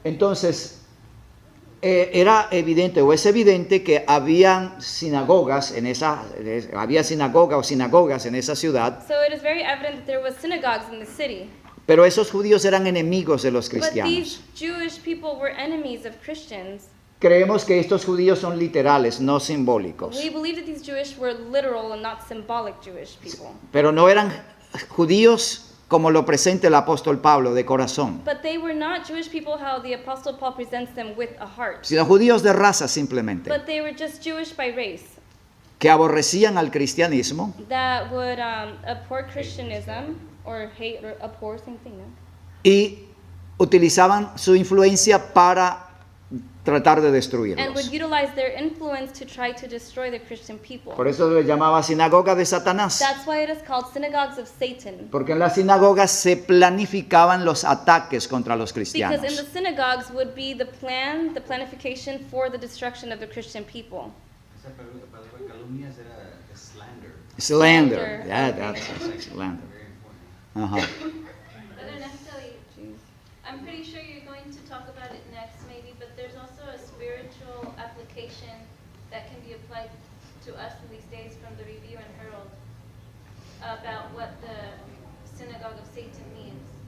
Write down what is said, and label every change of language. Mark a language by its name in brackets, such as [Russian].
[Spanish] Entonces, era evidente o es evidente que había sinagogas en esa sinagogas en esa ciudad, [English] So it is very evident that there was synagogues in the city. [Spanish] pero esos judíos eran enemigos de los [English] But [Spanish] cristianos. [English] these Jewish people were enemies of Christians. [Spanish] Creemos que estos judíos son literales, no simbólicos, [English] We believe that these Jewish were literal and not symbolic Jewish people. [Spanish] pero no eran judíos como lo presenta el apóstol Pablo de corazón, [English] But they were not Jewish people how the Apostle Paul presents them with a heart. [Spanish] sino judíos de raza simplemente, [English] But they were just Jewish by race [Spanish] que aborrecían al cristianismo [English] that would abhor Christianism or hate or abhor, same thing, no? [Spanish] y utilizaban su influencia para tratar de [English] And would [Spanish] destruirlos. [English] utilize their influence to try to destroy the Christian people. [Spanish] Por eso le llamaba sinagoga de Satanás, [English] That's why it is called synagogues of Satan. [Spanish] porque en las sinagogas se planificaban los ataques contra los [English] Because in the [Spanish] cristianos. [English] synagogues would be the planification for the destruction of the Christian people. [Spanish] Esa palabra calumnias era slander. [English] Slander, yeah, Okay. that's slander. Very important. Ajá. Brother Neftali, I'm pretty sure you're going to talk about it next maybe, but there's also a spiritual application that can be applied to us in these days from the Review and Herald about what the synagogue of Satan means.